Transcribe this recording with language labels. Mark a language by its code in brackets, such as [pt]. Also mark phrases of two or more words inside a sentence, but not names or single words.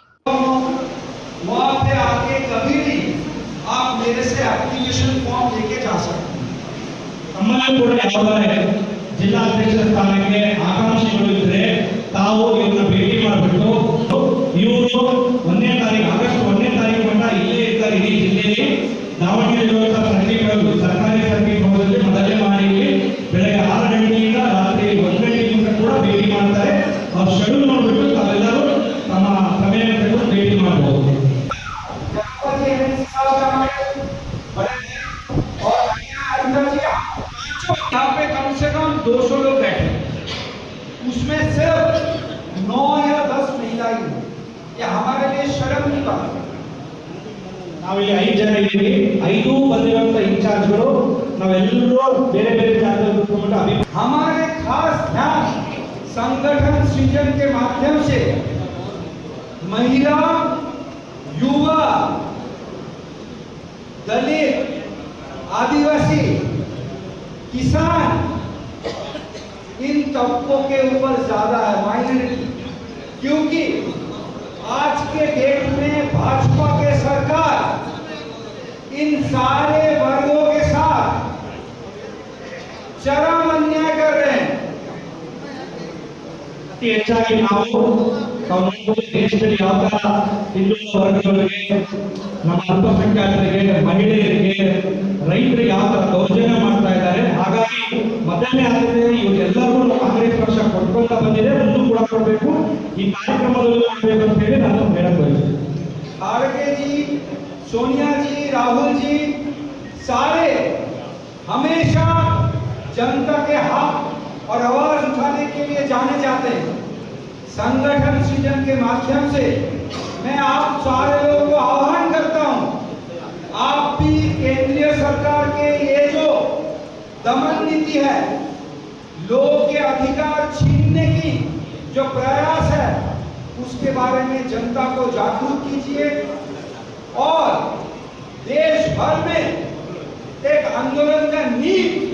[kn] ನಮ್ಮಲ್ಲಿ ಕೂಡ ಯಾವುದೇ ಜಿಲ್ಲಾಧ್ಯಕ್ಷ ಸ್ಥಾನಕ್ಕೆ ಆಕಾಂಕ್ಷಿಗಳು ಇದ್ರೆ ತಾವು ಇವ್ರನ್ನ ಭೇಟಿ ಮಾಡಿಬಿಟ್ಟು ಇವರು ಆಗಸ್ಟ್ 1ನೇ ತಾರೀಕು ಮಟ್ಟ ಇಲ್ಲೇ ಇರ್ತಾರೆ. ಇಡೀ ಜಿಲ್ಲೆಯಲ್ಲಿ ದಾವಣಗೆರೆಯಲ್ಲಿರುವಂತಹ ಸರ್ಕಿಟ್ಗಳು, ಸರ್ಕಾರಿ ಸರ್ಕಿಟ್ ಹೋದಲ್ಲಿ ಮೊದಲೇ ಮಾಡಿ ಬೆಳಗ್ಗೆ 6 ಗಂಟೆಯಿಂದ ರಾತ್ರಿ 1 ಗಂಟೆಗಿಂತ ಕೂಡ ಭೇಟಿ ಮಾಡ್ತಾರೆ. ಅವ್ರ ಶೆಡ್ಯೂಲ್ ನೋಡ್ಬಿಟ್ಟು ತಾವೆಲ್ಲರೂ ತಮ್ಮ ಸಮಯ ತೆಗೆದು ಭೇಟಿ ಮಾಡಬಹುದು. [hi] यहाँ पे कम से कम 200 लोग बैठे, उसमें सिर्फ 9 या 10 महिलाएं हैं. ये हमारे लिए शर्म की बात है. [kn] ನಾವಿಲ್ಲಿ 5 ಜನ ಇದ್ದೀವಿ. 5 ಬಂದಿರುವಂತ ಇನ್ಚಾರ್ಜ್ಗಳು ನಾವೆಲ್ಲರೂ ಬೇರೆ ಬೇರೆ ಜಾಗದಲ್ಲಿ ಕೂತ್ಕೊಂಡು [hi] हमारे खास ध्यान संगठन सृजन के माध्यम से महिला, युवा, दलित, आदिवासी, किसान, इन तबकों के ऊपर ज्यादा है, माइनॉरिटी. क्योंकि आज के डेट में भाजपा के सरकार इन सारे वर्गों के साथ चरम अन्याय कर रहे हैं. [kn] ಅತಿ ಹೆಚ್ಚಾಗಿ ನಾವು ದೇಶದಲ್ಲಿ ಯಾವ ತರ ಹಿಂದುಳಿದ ವರ್ಗಗಳಿಗೆ, ನಮ್ಮ ಅಲ್ಪಸಂಖ್ಯಾತರಿಗೆ, ಮಹಿಳೆಯರಿಗೆ, ರೈತರಿಗೆ ಯಾವ ತರ ದೌರ್ಜನ್ಯ ಮಾಡ್ತಾ ಇದ್ದಾರೆ. ಹಾಗಾಗಿ ಮೊದಲನೇ ಆದ್ಯತೆ ಇವರೆಲ್ಲರಿಗೂ ಕಾಂಗ್ರೆಸ್ ಪಕ್ಷ ಕೊಟ್ಕೊಂತ ಬಂದಿದೆ, ಮುಂದೆ ಕೂಡ ಕೊಡಬೇಕು. ಈ ಕಾರ್ಯಕ್ರಮದಲ್ಲಿ ಮಾಡಬೇಕು ಅಂತ ಹೇಳಿ ನಾನು ಹೇಳಕ್ ಬಯಸ್ತೀನಿ. [hi] खड़गे जी, सोनिया जी, राहुल जी सारे हमेशा जनता के हक और आवाज उठाने के लिए जाने जाते हैं. संगठन सृजन के माध्यम से मैं आप सारे लोगों को आह्वान करता हूं, आप भी केंद्रीय सरकार के ये जो दमन नीति है, लोग के अधिकार छीनने की जो प्रयास है, उसके बारे में जनता को जागरूक कीजिए और देश भर में एक आंदोलन का नींव